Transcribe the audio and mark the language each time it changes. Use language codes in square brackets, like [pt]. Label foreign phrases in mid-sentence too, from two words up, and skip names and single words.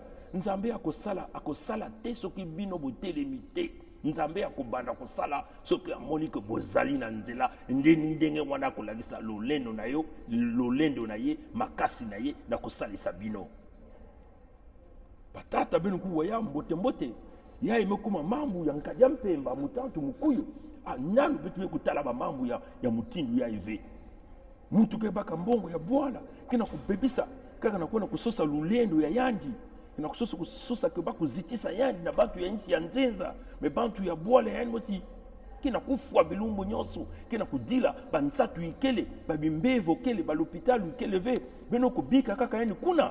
[ln] Nzambe akosala te soki bino botelemi te. Nzambe akobanda kosala soki amoni ke bozali na nzela ndenge wana kolagisa lolendo na yo, lolendo na ye, makasi na ye na kosalisa bino. [ktu] Batata bino kuwa ya mbote ya imekuma mambu ya nkadya mpemba mutantu mukuyu anyanu bitu kutala ba mambu ya mutindu ya ive. Mutu ke baka mbongo ya bwana kina kubebisa kaka nakuwa kusosa lulendo ya yandi, kina kusosa ke bakuzitisa yandi na bantu ya nsi ya nzenza, me bantu ya bwala ya mosi kina kufwa bilumbu nyonso, kina kudila bansatu ikele babimbevo kele ba l'hôpital ikele ve beno kubika kaka yani kuna.